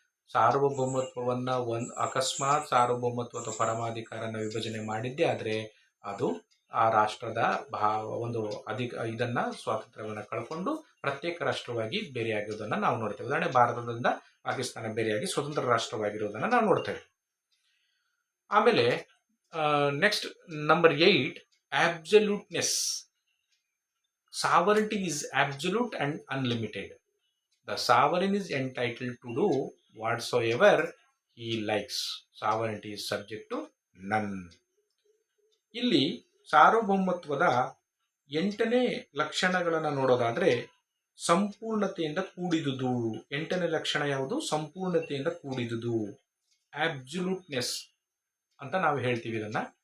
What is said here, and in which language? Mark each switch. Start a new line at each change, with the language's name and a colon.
Kannada: ಸಾರ್ವಭೌಮತ್ವವನ್ನು ಅಕಸ್ಮಾತ್ ಸಾರ್ವಭೌಮತ್ವದ ಪರಮಾಧಿಕಾರನ ವಿಭಜನೆ ಮಾಡಿದ್ದೇ ಆದರೆ ಅದು ಆ ರಾಷ್ಟ್ರದ ಒಂದು ಇದನ್ನು ಸ್ವಾತಂತ್ರ್ಯವನ್ನು ಕಳ್ಕೊಂಡು ಪ್ರತ್ಯೇಕ ರಾಷ್ಟ್ರವಾಗಿ ಬೇರೆಯಾಗಿರೋದನ್ನು ನಾವು ನೋಡ್ತೇವೆ. ಉದಾಹರಣೆ, ಭಾರತದಿಂದ ಪಾಕಿಸ್ತಾನ ಬೇರೆಯಾಗಿ ಸ್ವತಂತ್ರ ರಾಷ್ಟ್ರವಾಗಿರೋದನ್ನು ನಾವು ನೋಡ್ತೇವೆ. ಆಮೇಲೆ
English: Next number 8 absoluteness. Sovereignty is absolute and unlimited. The sovereign is entitled to do whatsoever he likes. Sovereignty is subject to none.
Kannada: ಇಲ್ಲಿ ಸಾರ್ವಭೌಮತ್ವದ 8ನೇ ಲಕ್ಷಣಗಳನ್ನು ನೋಡೋದಾದ್ರೆ ಸಂಪೂರ್ಣತೆಯಿಂದ ಕೂಡಿದುದು. 8ನೇ ಲಕ್ಷಣ ಯಾವುದು? ಸಂಪೂರ್ಣತೆಯಿಂದ ಕೂಡಿದುದು, ಅಬ್ಸಲ್ಯೂಟ್ನೆಸ್ ಅಂತ ನಾವು ಹೇಳ್ತೀವಿ ಇದನ್ನ.